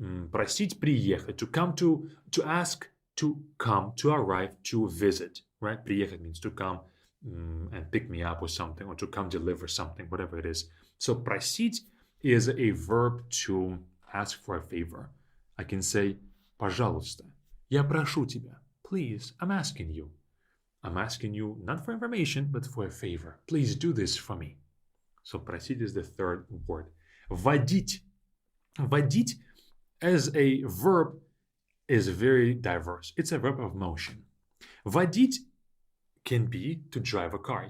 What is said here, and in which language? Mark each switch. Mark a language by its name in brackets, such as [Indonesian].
[Russian] Просить приехать, [English] to come to ask to come, to arrive, to visit, right? Приехать means to come and pick me up or something, or to come deliver something, whatever it is. So просить is a verb to ask for a favor. I can say, [Russian] пожалуйста, я прошу тебя. [English] Please, I'm asking you. I'm asking you not for information, but for a favor. Please do this for me. So просить is the third word. [Russian] Водить. [English] Водить as a verb is very diverse. It's a verb of motion. Водить can be to drive a car.